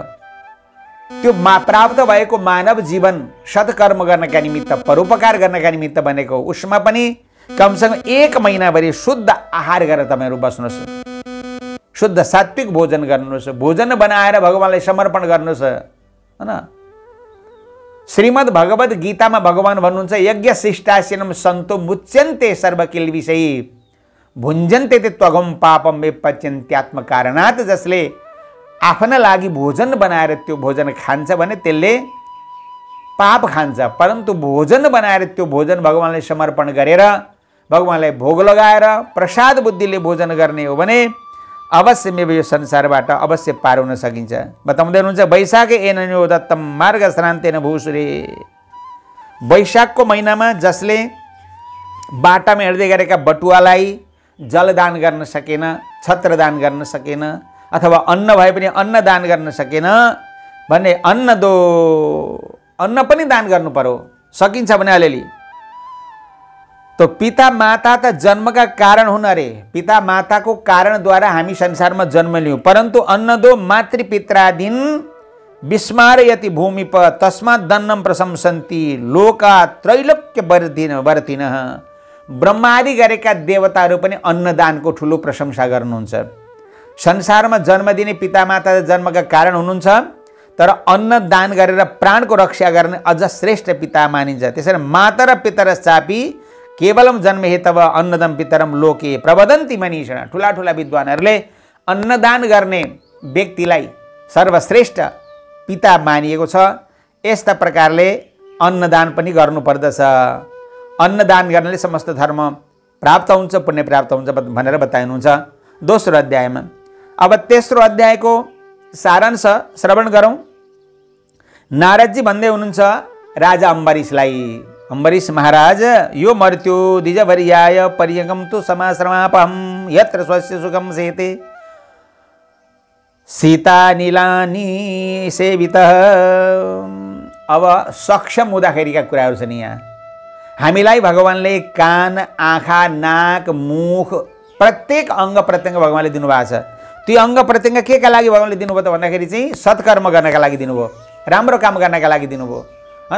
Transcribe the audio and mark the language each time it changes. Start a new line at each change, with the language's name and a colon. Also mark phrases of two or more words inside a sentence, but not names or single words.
Nepali: त्यो प्राप्त भएको मानव जीवन सत्कर्म गर्नका निमित्त, परोपकार गर्नका निमित्त बनेको। उसमा पनि कमसेकम 1 महिनाभरि शुद्ध आहार गरेर तपाईहरु बस्नुहोस्, शुद्ध सात्विक भोजन गर्नुहोस्, भोजन बनाएर भगवानलाई समर्पण गर्नुहोस्, हैन? श्रीमद् भगवद गीतामा भगवान भन्नुहुन्छ,
Sanskrit: यज्ञ शिष्टास्यनम सन्तो मुच्यन्ते सर्वकिल विषय भुञ्जन्ते ते त्वगम पापम विपच्यन्त्यात्म कारणात्।
Nepali: जसले आफ्ना लागि भोजन बनाएर त्यो भोजन खान्छ भने त्यसले पाप खान्छ, परन्तु भोजन बनाएर त्यो भोजन भगवानलाई समर्पण गरेर, भगवानलाई भोग लगाएर प्रसाद बुद्धिले भोजन गर्ने हो भने अवश्य मे यो संसारबाट अवश्य पार हुन सकिन्छ। बताउँदै हुनुहुन्छ,
Sanskrit: वैशाखे एनन्यो दत्तम मार्ग श्रान्तेन भूसुरे।
Nepali: वैशाखको महिनामा जसले बाटामा हिँड्दै गरेका बटुवालाई जलदान गर्न सकेन, छत्रदान गर्न सकेन, अथवा अन्न भए पनि अन्न दान गर्न सकेन भने अन्न पनि दान गर्नु पर्यो, सकिन्छ भने अलिअलि। तो पिता माता त जन्मका कारण हुन् अरे, पिता माताको कारणद्वारा हामी संसारमा जन्म लियौँ,
Sanskrit: परन्तु अन्न दो मातृपित्रादीन विस्मारयति भूमिप तस्मात् दन्नम प्रशंसन्ति लोका त्रैलोक्य वर्तिनः।
Nepali: ब्रह्मादि गरेका देवताहरू पनि अन्नदानको ठुलो प्रशंसा गर्नुहुन्छ। संसारमा जन्म दिने पितामाता जन्मका कारण हुनुहुन्छ, तर अन्न दान गरेर प्राणको रक्षा गर्ने अझ श्रेष्ठ पिता मानिन्छ।
Sanskrit: त्यसैले माता र पितरश्चापि केवलम जन्म हेतव अन्नदम पितरम लोके प्रवदन्ति मनीषिण।
Nepali: ठुला ठुला विद्वानहरूले अन्नदान गर्ने व्यक्तिलाई सर्वश्रेष्ठ पिता मानिएको छ। यस्ता प्रकारले अन्नदान पनि गर्नुपर्दछ। अन्नदान गर्नाले समस्त धर्म प्राप्त हुन्छ, पुण्य प्राप्त हुन्छ भनेर बताउनुहुन्छ दोस्रो अध्यायमा। अब तेस्रो अध्यायको सारांश श्रवण गरौँ। नारदजी भन्दै हुनुहुन्छ राजा अम्बरीशलाई, अम्बरीश महाराज,
Sanskrit: यो मर्त्यो द्विजवर्याय पर्यगम तु समाश्रमापहम यत्र स्वस्य सुखम सेते सीता नीलानी सेवितः।
Nepali: अब सक्षम हुँदाखेरिका कुराहरू छन् यहाँ। हामीलाई भगवानले कान, आँखा, नाक, मुख प्रत्येक अङ्ग प्रत्यङ्ग भगवानले दिनुभएको छ। त्यो अङ्ग प्रत्यङ्ग केका लागि भगवानले दिनुभयो त भन्दाखेरि चाहिँ सत्कर्म गर्नका लागि दिनुभयो, राम्रो काम गर्नका लागि दिनुभयो हैन।